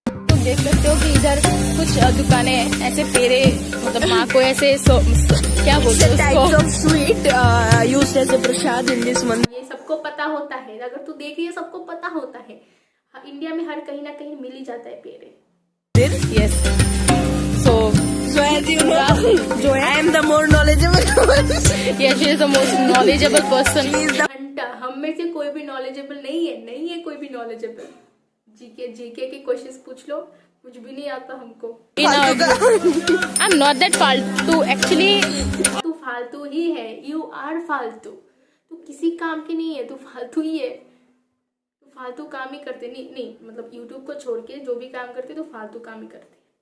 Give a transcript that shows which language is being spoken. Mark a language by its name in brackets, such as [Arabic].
[Hindi] तो देख सकते हो कि इधर कुछ दुकानें ऐसे पेड़े, मतलब माँ को ऐसे क्या बोलते हैं उसको, [English] Sweet used as a prasad in this mandir. [Hindi] ये सबको पता होता है, अगर तू देख रही है सबको पता होता है। इंडिया में हर कहीं ना कहीं मिल ही जाता है पेड़े। [English] Yes. So As you know, I am the more knowledgeable one. Yeah, she is the most knowledgeable person. She is the [Hindi] घंटा हम में से कोई भी नॉलेजेबल नहीं है कोई भी नॉलेजेबल। जीके के क्वेश्चंस पूछ लो, कुछ भी नहीं आता हमको। [English] I'm not that फालतू actually. [Hindi] तू फालतू ही है, [English] you are [Hindi] फालतू। तू किसी काम की नहीं है, तू फालतू ही है। तू फालतू काम ही करते नहीं मतलब यूट्यूब को छोड़ के जो भी काम करते तो फालतू काम ही करते।